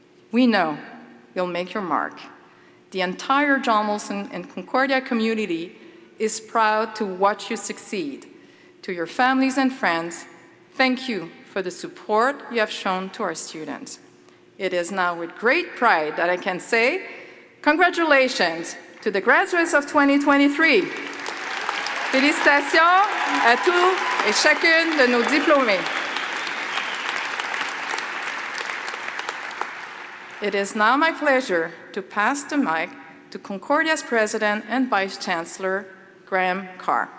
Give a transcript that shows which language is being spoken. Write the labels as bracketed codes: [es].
[en] We know you'll make your mark. The entire John Molson and Concordia community is proud to watch you succeed. To your families and friends, thank you for the support you have shown to our students. It is now with great pride that I can say, congratulations to the graduates of 2023. [fr] Félicitations à tous et chacune de nos diplômés. [en] It is now my pleasure to pass the mic to Concordia's President and Vice Chancellor, Graham Carr.